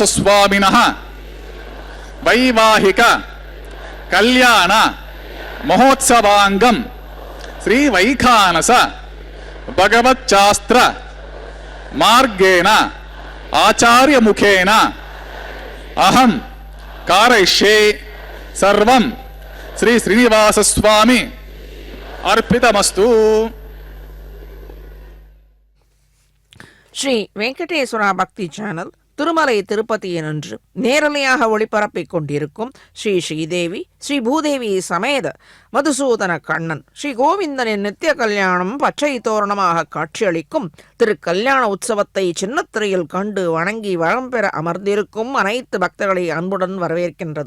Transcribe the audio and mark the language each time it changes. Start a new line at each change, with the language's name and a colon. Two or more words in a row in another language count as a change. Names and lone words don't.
Sanskrit: స్వామినః వైవాహిక కళ్యాణ మహోత్సవాంగం శ్రీ వైఖానస భగవచ్చాస్త్ర మార్గేణ ఆచార్యముఖేన అహం కారయిష్యే సర్వం శ్రీ శ్రీనివాస స్వామి అర్పితమస్తు.
Tamil: ஸ்ரீ வெங்கடேஸ்வரா பக்தி சேனல் திருமலை திருப்பதியினின்று நேரலையாக ஒளிபரப்பிக் கொண்டிருக்கும் ஸ்ரீ ஸ்ரீதேவி ஸ்ரீ பூதேவி சமேத மதுசூதன கண்ணன் ஸ்ரீ கோவிந்தனின் நித்திய கல்யாணம் பச்சை தோரணமாக காட்சியளிக்கும் திரு கல்யாண உற்சவத்தை சின்னத்திரையில் கண்டு வணங்கி வளம் பெற அமர்ந்திருக்கும் அனைத்து பக்தர்களை அன்புடன் வரவேற்கின்றது.